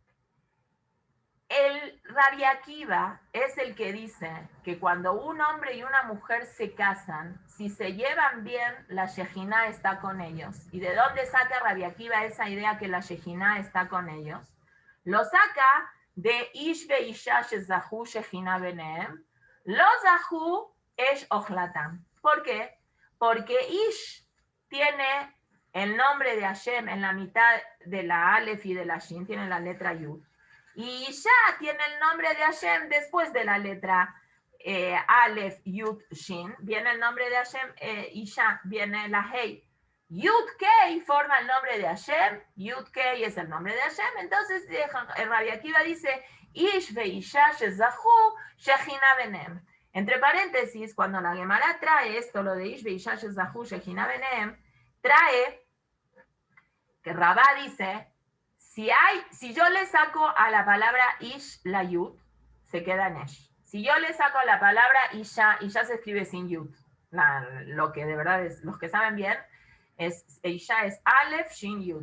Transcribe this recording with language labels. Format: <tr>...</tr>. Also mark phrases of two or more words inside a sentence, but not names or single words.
<es>El Rabbi Akiva es el que dice que cuando un hombre y una mujer se casan, si se llevan bien, la Shejina está con ellos. ¿Y de dónde saca Rabbi Akiva esa idea que la Shejina está con ellos? Lo saca de</es> <he>איש ואשה שזכו שכינה ביניהם, לא זכו אש אוכלתם.</he> <es>¿Por qué? Porque Ish tiene el nombre de Hashem en la mitad de la Aleph y de la Shin, tiene la letra Yud. Y Isha tiene el nombre de Hashem después de la letra Aleph, Yud, Shin. Viene el nombre de Hashem, Isha, viene la Hei.</es> <he>יוד קי</he> <es>forma el nombre de Hashem,</es> <he>יוד קי</he> <es>es el nombre de Hashem. Entonces el Rabbi Akiva dice,</es> <he>איש ואשה שזכו שכינה ביניהם.</he> <es>Entre paréntesis, cuando la Gemara trae esto, lo de</es> <he>איש ואשה שזכו שכינה ביניהם,</he> <es>trae que Rabá dice, si yo le saco a la palabra Ish la Yud, se queda en Esh. Si yo le saco la palabra Isha, Isha se escribe sin Yud. Lo que de verdad es, los que saben bien, Isha es Aleph, Shin, Yud.</es>